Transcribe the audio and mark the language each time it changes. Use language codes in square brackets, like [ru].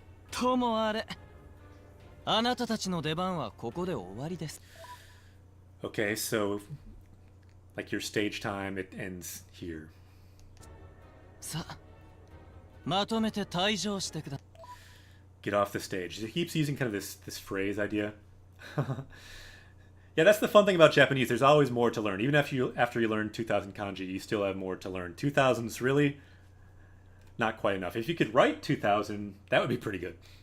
[ja] ともあれ、あなたたちの出番はここで終わりです。 [en] Okay, so like your stage time, it ends here. [ja] さあ、まとめて退場してくだ。 [en] Get off the stage. He keeps using kind of this phrase idea. Yeah, that's the fun thing about Japanese. There's always more to learn. Even after you learn 2,000 kanji, you still have more to learn. 2,000 is really not quite enough. If you could write 2,000, that would be pretty good.